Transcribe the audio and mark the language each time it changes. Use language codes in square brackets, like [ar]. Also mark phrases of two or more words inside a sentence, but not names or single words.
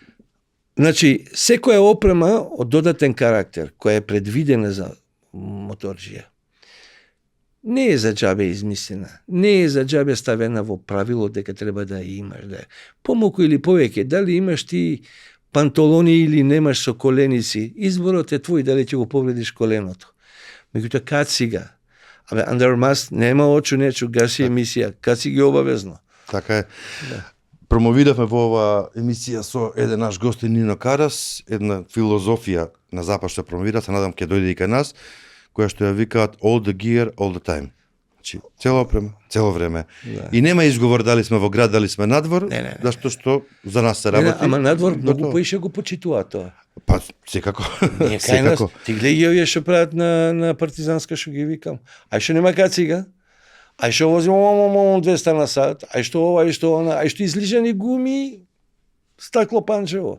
[mk] Значи, секоја опрема од додатен карактер која е предвидена за моторџија, не е за џабе измислена, не е за џабе ставена во правило дека треба да ја имаш, да е помалку или повеќе, дали имаш ти панталони или немаш со коленици, изборот е твој дали ќе го повредиш коленото. Меѓутоа кацига, under must нема очу нечу, гаси емисија, кациги обавезно. Така е. Промовиравме во ова емисија со еден наш гостин Нино Карас, една филозофија на запад што промовира, се надам ќе дојде и кај нас, која што ја викаат [en] all the gear, all the time. [mk] Значи, цело опрема, цело време. Да. И нема изговор дали сме во град, дали сме надвор, зашто што за нас се работи. Ама надвор многу поише го почитуваат тоа. Па, секако. Ние кај нас, ти гледај овие што прават на партизанска, што ги викам. Ај што нема кацига, ај што вози 200 на сат, ај што ова, ај што она, ај што излижани гуми, стакло панчево.